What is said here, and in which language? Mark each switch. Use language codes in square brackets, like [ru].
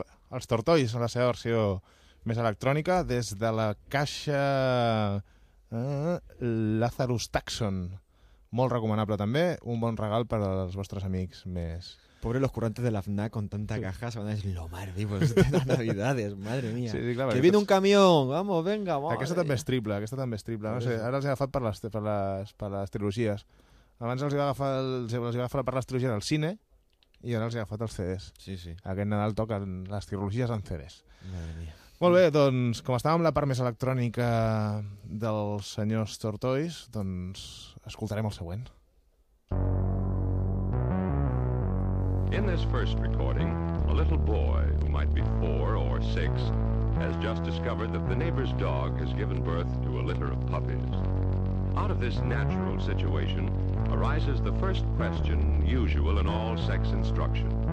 [ca] Els Tortoise, en la seva versió més electrònica, des de la caixa Lazarus Tucson. Molt recomanable, també. Un bon regal per als vostres amics més... [es] Pobre los currantes de la FNAC con tanta caja, se van a decir, lo más vivo, es de las Navidades, madre mía. [ca] Sí, sí, clar, [es] que viene un camión, vamos, venga, vamos. [ca] Aquesta també és triple, aquesta també és triple. No sé, ara els he agafat per les trilogies. Abans els hi va agafar per les trilogies al cine, i ara els he agafat els CDs. Sí, sí. Aquest Nadal toquen les trilogies en CDs. [es] Madre mia. [ca] Molt bé, doncs, com estàvem la part més electrònica dels senyors Tortoise, doncs escoltarem el següent. [en] In this first recording, a little boy, who might be 4 or 6, has just discovered that the neighbor's dog has given birth to a litter of puppies. Out of this natural situation arises the first question usual in all sex instruction.